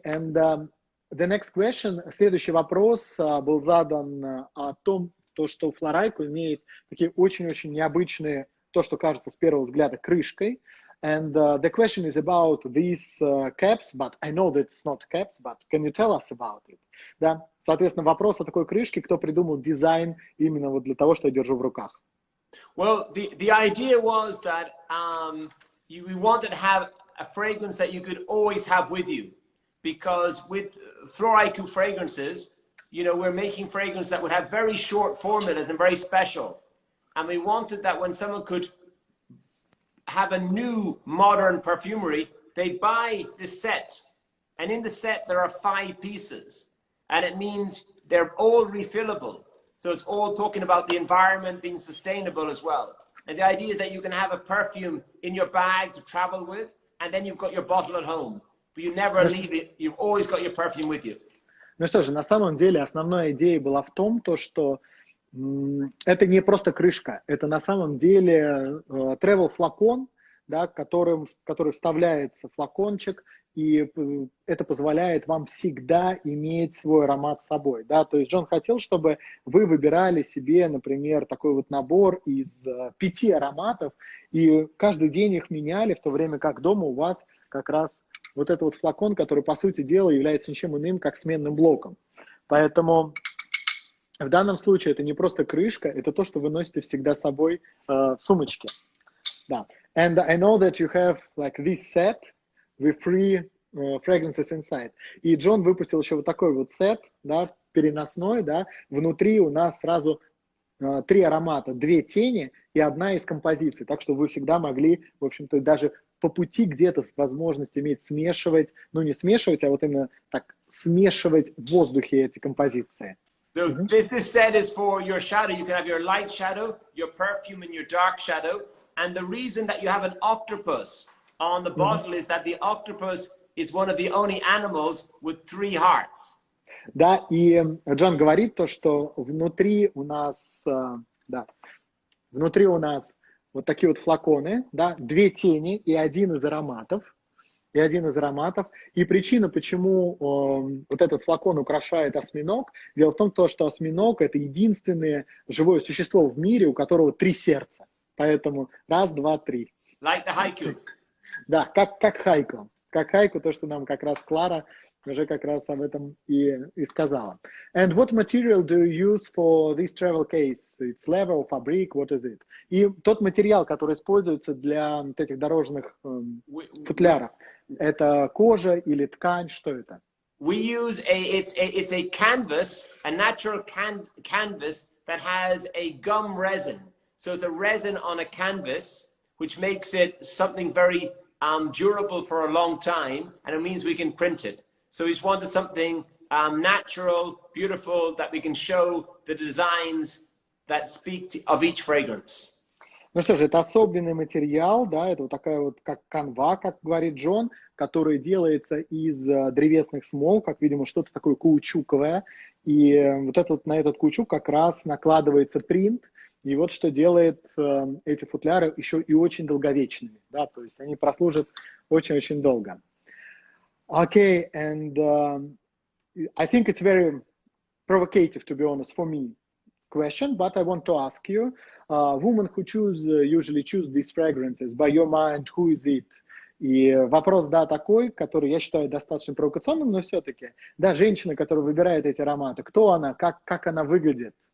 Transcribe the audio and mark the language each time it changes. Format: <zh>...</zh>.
<en>And the next question,</en> <ru>следующий вопрос был задан о том, что Floraiku имеет такие очень-очень необычные, то, что кажется с первого взгляда крышкой.</ru> <en>And the question is about these caps, but I know that it's not caps, but can you tell us about it?</en> <ru>Да, соответственно, вопрос о такой крышке, кто придумал дизайн именно вот для того, что я держу в руках.</ru> <en>Well, the idea was that we wanted to have a fragrance that you could always have with you, because with Floraiku fragrances, you know, we're making fragrances that would have very short formulas and very special, and we wanted that when someone could have a new modern perfumery, they'd buy this set, and in the set there are 5 pieces, and it means they're all refillable. So it's all talking about the environment being sustainable as well. And the idea is that you can have a perfume in your bag to travel with, and then you've got your bottle at home, but you never leave it. You've always got your perfume with you.</en> <ru>Ну что же, на самом деле основная идея была в том, что это не просто крышка, это на самом деле travel флакон, да, который вставляется флакончик, и это позволяет вам всегда иметь свой аромат с собой. Да? То есть Джон хотел, чтобы вы выбирали себе, например, такой вот набор из 5 ароматов, и каждый день их меняли, в то время как дома у вас как раз вот этот вот флакон, который, по сути дела, является ничем иным, как сменным блоком. Поэтому в данном случае это не просто крышка, это то, что вы носите всегда с собой в сумочке. Да.</ru> <en>And I know that you have like this set with 3 fragrances inside.</en> <ru>И Джон выпустил еще вот такой вот сет, да, переносной, да. Внутри у нас сразу 3 аромата, 2 тени и 1 из композиций. Так что вы всегда могли, в общем-то, даже по пути где-то возможность иметь смешивать, ну не смешивать, а вот именно так смешивать в воздухе эти композиции.</ru> <en>So this set is for your shadow. You can have your light shadow, your perfume, and your dark shadow. And the reason that you have an octopus on the bottle is that the octopus is one of the only animals with 3 hearts.</en> <ru>Да, и Джон говорит то, что внутри у нас, внутри у нас вот такие вот флаконы, да, 2 тени и 1 из ароматов. И причина, почему вот этот флакон украшает осьминог, дело в том, что осьминог — это единственное живое существо в мире, у которого 3 сердца. Поэтому 1, 2, 3.</ru> <en>Like the haiku.</en> <ru>Да, как хайку. Как хайку, то, что нам как раз Клара уже как раз об этом и сказала.</ru> <en>And what material do you use for this travel case? It's leather or fabric? What is it?</en> <ru>И тот материал, который используется для вот этих дорожных футляров, это кожа или ткань? Что это?</ru> <en>We use it's a canvas, a natural canvas that has a gum resin. So it's a resin on a canvas, which makes it something very durable for a long time, and it means we can print it. So we just wanted something natural, beautiful, that we can show the designs that speak of each fragrance.</en> <ru>Ну что же, это особенный материал, да, это вот такая вот как канва, как говорит Джон, который делается из древесных смол, как, видимо, что-то такое каучуковое, и вот этот, на этот каучук как раз накладывается принт, и вот что делает эти футляры еще и очень долговечными, да, то есть они прослужат очень-очень долго.</ru> <en>Okay, and I think it's very provocative, to be honest, for me, question, but I want to ask you, women who usually choose these fragrances, by your mind, who is it?</en> <ru>И вопрос, да, такой, который я считаю достаточно провокационным, но все-таки, да, женщина, которая выбирает эти ароматы, кто она, как она выглядит?</ru>